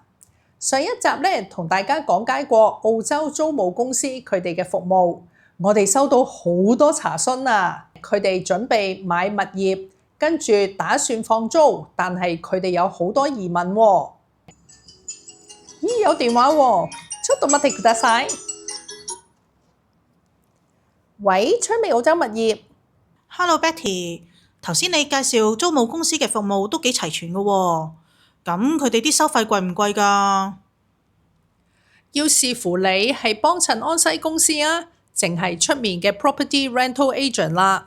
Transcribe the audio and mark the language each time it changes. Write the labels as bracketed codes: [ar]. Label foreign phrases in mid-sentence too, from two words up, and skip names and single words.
[yue] 上一集咧同大家講解過澳洲租務公司佢哋嘅服務，我哋收到好多查詢啊。佢哋準備買物業，跟住打算放租，但係佢哋有好多疑問喎。咦，有電話喎， [ja] ちょっと待ってください。 [yue] 喂，昌美澳洲物業。 Hello Betty，頭先你介紹租務公司嘅服務都幾齊全嘅喎，咁佢哋啲收費貴唔貴㗎？要視乎你係幫襯安西公司啊，淨係出面嘅 [en] property rental agent [yue] 啦。